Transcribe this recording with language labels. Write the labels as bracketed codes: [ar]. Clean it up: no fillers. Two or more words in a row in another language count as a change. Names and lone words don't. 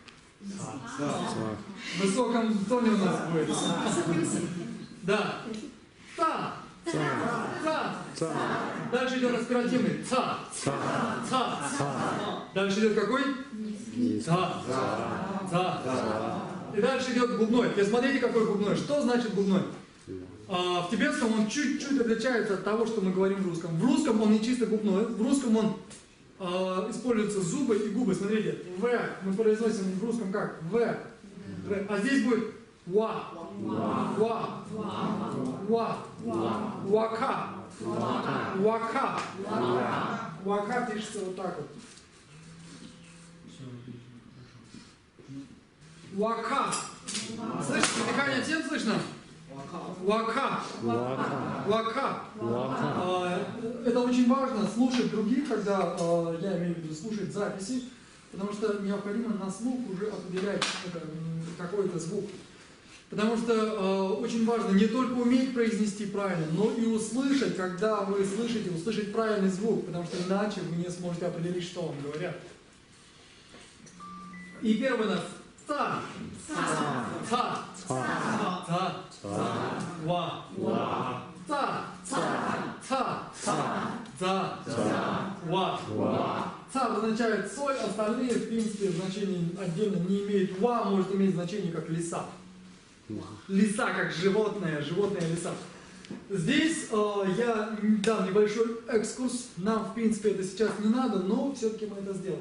[ru] В высоком тоне у нас будет. Да. Та. Та. Дальше идет аспиративный. Ца. Ца. Дальше идет какой? Ца. Ца. И дальше идет губной. Теперь смотрите, какой губной. Что значит губной? В тибетском он чуть-чуть отличается от того, что мы говорим в русском. В русском он не чисто губной. В русском он используются зубы и губы. Смотрите, В мы произносим в русском как? В. А здесь будет Ва. Ва. Ва. Вака. Вака. Вака пишется вот так вот. Вака. Слышите, дыхание всем слышно? Вака. Вака. Это очень важно слушать других, когда, я имею в виду, слушать записи, потому что необходимо на слух уже определять какой-то звук. Потому что очень важно не только уметь произнести правильно, но и услышать, когда вы слышите, услышать правильный звук, потому что иначе вы не сможете определить, что вам говорят. И первый у нас ца, ца, ца, ца, ва, ца, ца, ца, ва. Ца означает соль, остальные в принципе значения отдельно не имеют. Ва может иметь значение как лиса. Лиса как животное, животное лиса. Здесь я дам небольшой экскурс. Нам в принципе это сейчас не надо, но все-таки мы это сделаем.